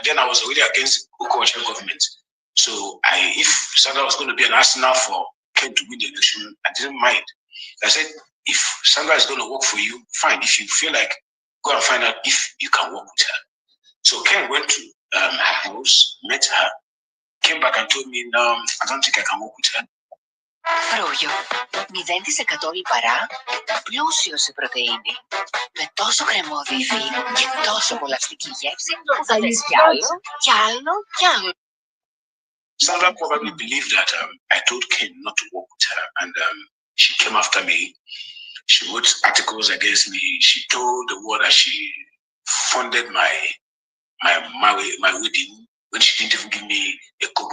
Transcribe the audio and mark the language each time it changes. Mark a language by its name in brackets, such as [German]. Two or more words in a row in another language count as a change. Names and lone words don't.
[English] Then I was already against the Okowacha government. So if Sandra was going to be an arsenal for Ken to win the election, I didn't mind. I said, if Sandra is going to work for you, fine. If you feel like, go and find out if you can work with her. So Ken went to her house, met her, came back and told me, no, I don't think I can work with her. [Greek] Φρούγιο, 0% λιπαρά, πλούσιο σε πρωτεΐνη, με τόσο κρεμώδη υφή και τόσο απολαυστική γεύση που θα θες κι άλλο, κι άλλο, κι άλλο. [English] Sandra probably believed that I told Ken not to work with her, and she came after me. She wrote articles against me. She told the world that she funded my wedding when she didn't even give me a kobo.